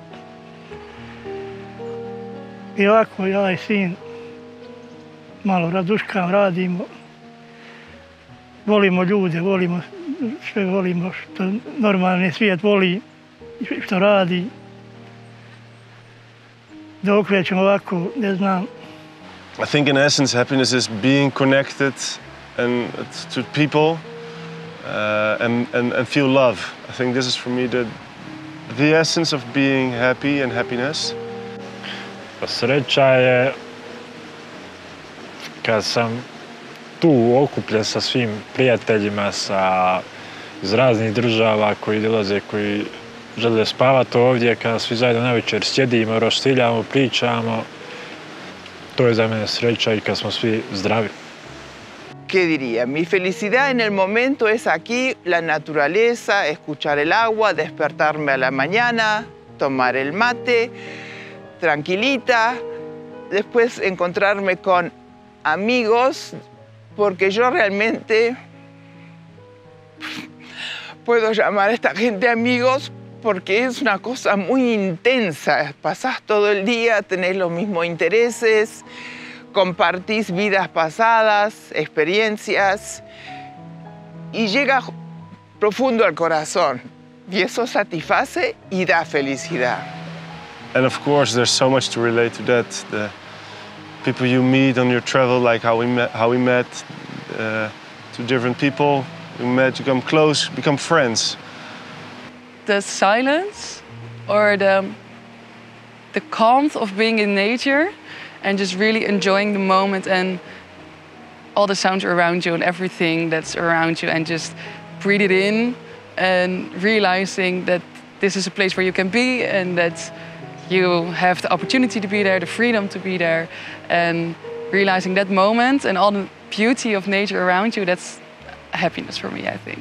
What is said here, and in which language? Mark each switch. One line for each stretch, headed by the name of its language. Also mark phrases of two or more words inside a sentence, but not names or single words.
Croatian: I ovako ja i sin malo raduškam, radimo. Volimo ljude, volimo sve, volimo što normalni svijet voli, što radi. Dokle ćemo ovako, ne znam.
English: I think in essence happiness is being connected and to people and feel love. I think this is for me the essence of being happy and happiness.
Croatian: Sreća je kad sam tu okupljen sa svim prijateljima iz raznih država koji dolaze, koji žele spavati ovdje, kada svi zajedno navečer sjedimo, roštiljamo, pričamo. To je za mene sreća i kad smo svi zdravi.
Spanish: ¿Qué diría? Mi felicidad en el momento es aquí, la naturaleza, escuchar el agua, despertarme a la mañana, tomar el mate, tranquilita, después encontrarme con amigos, porque yo realmente puedo llamar a esta gente amigos porque es una cosa muy intensa. Pasás todo el día, tenés los mismos intereses, compartís vidas pasadas, experiencias y llega profundo al corazón. Y eso satisface y da felicidad.
English: And of course there's so much to relate to that. The people you meet on your travel, like how we met, two different people. We met, become close, become friends. The silence or the calm of being in nature and just really enjoying the moment and all the sounds around you and everything that's around you, and just breathe it in and realizing that this is a place where you can be and that you have the opportunity to be there, the freedom to be there, and realizing that moment and all the beauty of nature around you, that's happiness for me, I think.